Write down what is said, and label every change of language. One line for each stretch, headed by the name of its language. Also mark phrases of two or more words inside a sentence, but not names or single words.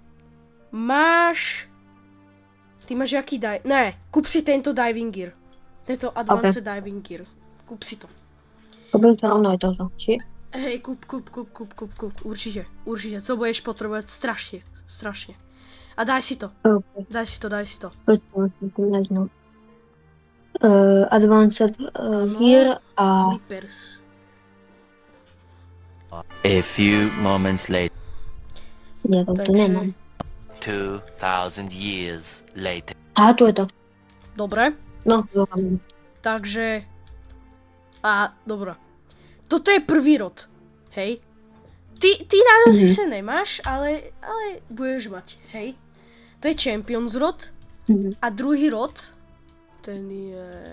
Slovak: Ty máš jaký Ne, kúp si tento
English: diving gear.
Slovak: Tento
English: advanced diving gear.
Slovak: Kúp si to. Kúpil to rovno aj toto, či? Hej, kúp. Určite. Co budeš potrebovať strašne. A daj si to. Okay. Daj si to.
English: Advanced gear a...
Slovak: Flippers.
English: A few moments later.
Slovak: Ja to nemám.
English: 2000 years later.
Slovak: A tu je to. Dobre. No, dobre. Takže... Dobra. Toto je prvý rod. Hej. Ty na nosi sa nemáš, ale budeš mať. Hej. To je Champions rod. A druhý rod, ten je...